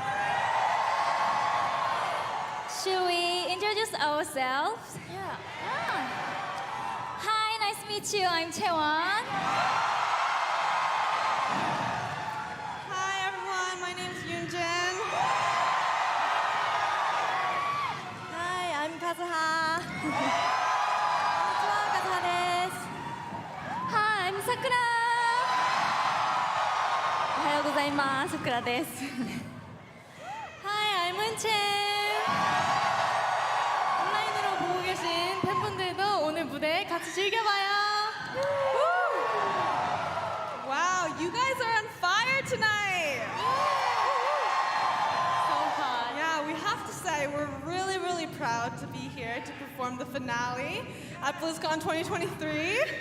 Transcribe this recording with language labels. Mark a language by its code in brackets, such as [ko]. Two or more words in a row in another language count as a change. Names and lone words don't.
[en] Should we introduce ourselves? Yeah. Hi, nice to meet you. I'm Chaewon. Hi everyone, my name is Yoonjin. Hi, I'm Kazuha. [ja] こんにちは、カズハです. [en] Hi, I'm Sakura. [ja] おはようございます。さくらです。 [en] Hi, I'm Eunchen. [ko] 온라인으로 보고 계신 팬분들도 오늘 무대 같이 즐겨봐요. [en] Wow, you guys are on fire tonight. So hot. Yeah, we have to say we're really, really proud to be here to perform the finale at BlizzCon 2023.